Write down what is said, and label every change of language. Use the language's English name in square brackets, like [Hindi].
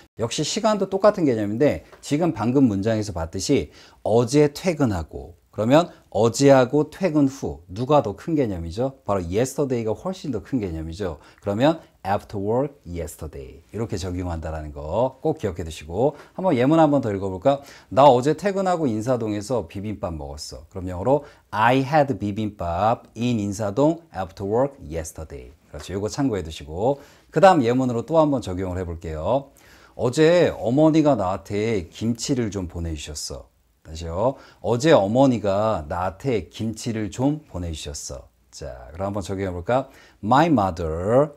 [Korean] 역시 시간도 똑같은 개념인데 지금 방금 문장에서 봤듯이 어제 퇴근하고 그러면 어제하고 퇴근 후 누가 더 큰 개념이죠? 바로 yesterday가 훨씬 더 큰 개념이죠. 그러면 [English] after work yesterday [Korean] 이렇게 적용한다는 거 꼭 기억해 두시고 한번 예문 한번 더 읽어볼까? 나 어제 퇴근하고 인사동에서 비빔밥 먹었어. 그럼 영어로 [English] I had 비빔밥 in 인사동 after work yesterday. [Korean] 그렇죠. 이거 참고해 두시고 그 다음 예문으로 또 한번 적용을 해볼게요. 어제 어머니가 나한테 김치를 좀 보내주셨어. 다시요. 어제 어머니가 나한테 김치를 좀 보내주셨어. 자, 그럼 한번 적용해 볼까? [English] My mother.